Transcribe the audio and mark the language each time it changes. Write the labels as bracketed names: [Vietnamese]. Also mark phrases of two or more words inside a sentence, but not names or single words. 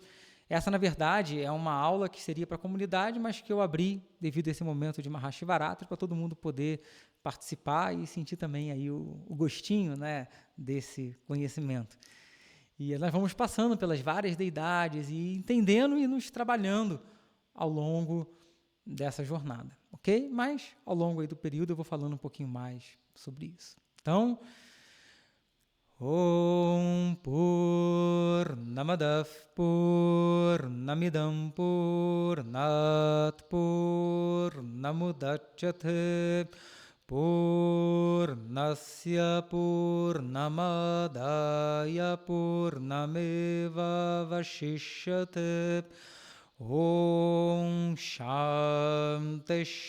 [Portuguese] Essa, na verdade, é uma aula que seria para a comunidade, mas que eu abri devido a esse momento de Mahashivaratri para todo mundo poder participar e sentir também aí o gostinho, né, desse conhecimento. E nós vamos passando pelas várias deidades e entendendo e nos trabalhando ao longo dessa jornada, ok? Mas, ao longo aí do período, eu vou falando um pouquinho mais sobre isso. Então, [Sanskrit] Om Purnamadav Purnamidam Purnat Purnamudachyate Purnasya Purnamadaya Purnameva Vashishyate Om Shanti